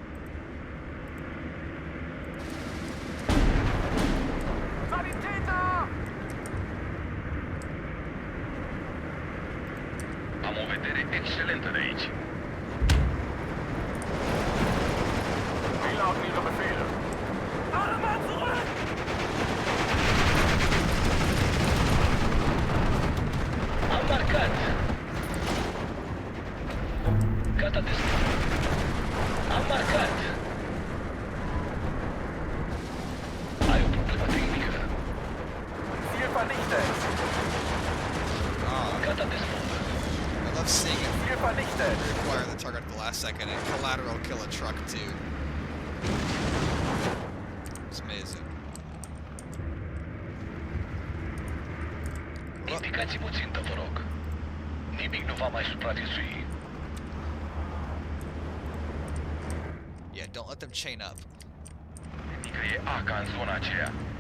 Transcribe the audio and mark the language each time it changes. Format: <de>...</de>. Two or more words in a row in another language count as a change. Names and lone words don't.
<de>Sanitäter.</de> <ro>Am o vedere excelentă de aici.</ro> <de>Wie lauten Ihre Befehle? Arme zurück.</de> <ro>Am marcat. Gata de spus. Am marcat. Ai o problemă tehnică.</ro> <de>Ziel vernichtet. Ah,</de> <ro>Gata de spus.</ro> <en>I love seeing it</en> <de>Ziel vernichtet.</de> <en>require the target at the last second and collateral kill a truck too. It's amazing.</en> <ro>Indicați-mi o țintă, vă rog. Nimic nu va mai supraviețui.</ro> <en>Yeah, don't let them chain up.</en> <ro>Adică e ACA în zona aceea.</ro>